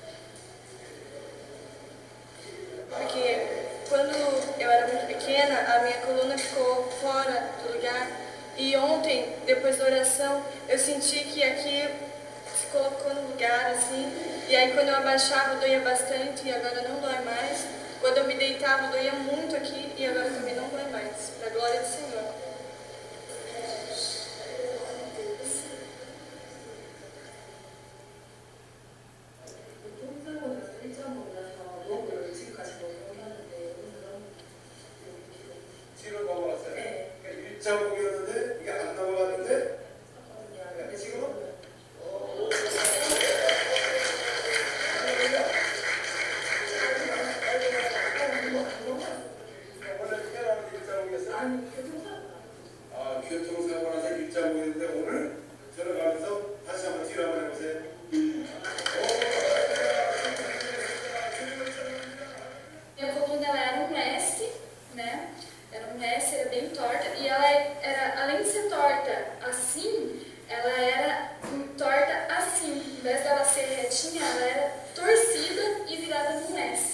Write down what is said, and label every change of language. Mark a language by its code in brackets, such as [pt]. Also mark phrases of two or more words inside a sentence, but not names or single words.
[pt] Porque quando eu era muito pequena, a minha coluna ficou fora do lugar. E ontem, depois da oração, eu senti que aqui se colocou no lugar, assim. E aí quando eu abaixava, doía bastante e agora não dói mais. Quando eu me deitava, doía muito aqui e agora também não dói mais. Para a glória do Senhor. [ko] 뒤로 넘어갔어요. 그러니까 일자목이었는데 이게 안 넘어갔는데 지금 원래 태어나는 일자목이었어요? 아, 교통사고 나서 일자목이었는데 오늘 들어가면서 다시 한번 뒤로 한번 해보세요. [pt] Minha coluna ela era um S, né? Era um S, era bem torta. E ela era, além de ser torta assim, ela era torta assim. Em vez dela ser retinha, ela era torcida e virada num S.